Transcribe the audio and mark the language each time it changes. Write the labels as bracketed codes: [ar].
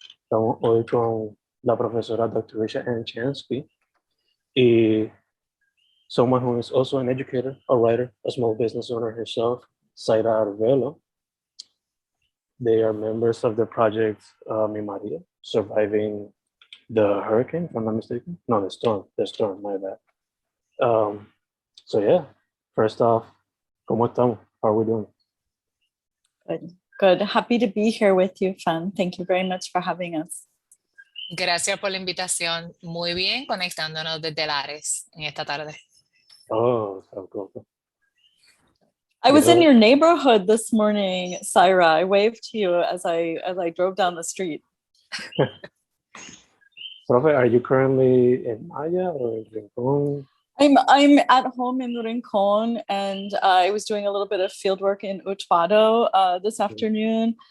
[es] Estamos hoy con la profesora Dr. [en] Ricia Chansky y someone who is also an educator, a writer, a small business owner herself, Zaira Arvelo. They are members of the project Mi María, surviving the hurricane, if I'm not mistaken. No, the storm, my bad. So yeah, first off, [es] ¿cómo estamos? [en] How are we doing? Good, good. Happy to be here with you, Fan. Thank you very much for having us. [es] Gracias por la invitación. Muy bien, conectándonos desde Lares en esta tarde. [en] Oh, so cool. I was in your neighborhood this morning, Zaira. I waved to you as I drove down the street. Profe, are you currently in Maya or in Rincon? I'm at home in Rincon, and I was doing a little bit of field work in Utuado this afternoon.